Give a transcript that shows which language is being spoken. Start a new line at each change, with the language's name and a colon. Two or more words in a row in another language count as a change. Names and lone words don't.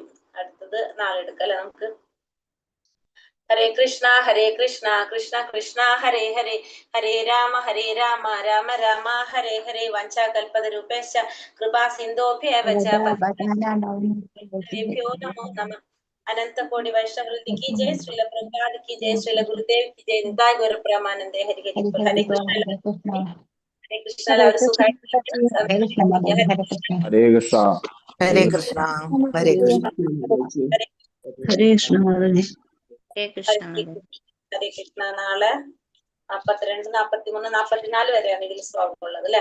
Malayalam: അടുത്തത് നാളെ എടുക്കല്ലേ നമുക്ക്.
Sanskrit: ഹരേ കൃഷ്ണ കൃഷ്ണ കൃഷ്ണ ഹരേ ഹരേ, ഹരേ രാമ രാമ രാമ ഹരേ ഹരേ. വഞ്ചാകൽപതരൂപേശ്ച കൃപാ സിന്ധോഭ്യവ ച പതിഭ്യോ നമോ നമഃ.
Hindi: अनंत कोटि वैष्णव वृंद की जय, श्रील प्रभुपाद की जय, श्रील गुरुदेव की जय,
Bangla: নিতাই গৌর প্রেমানন্দে।
Sanskrit: हरि हरि हरे कृष्ण। ഹരേ കൃഷ്ണ.
Malayalam: എല്ലാവരും സുഖമായിട്ടിരിക്കണം.
Sanskrit: ഹരേ കൃഷ്ണ. ഹരേ കൃഷ്ണ. ഹരേ കൃഷ്ണ. ഹരേ കൃഷ്ണ മാതാജി. ഹരേ കൃഷ്ണ. ഹരേ കൃഷ്ണ.
Malayalam: നാളെ 42, 43, 44 വരെയാണ് ഇതിൽ ശ്ലോകം ഉള്ളത് അല്ലെ.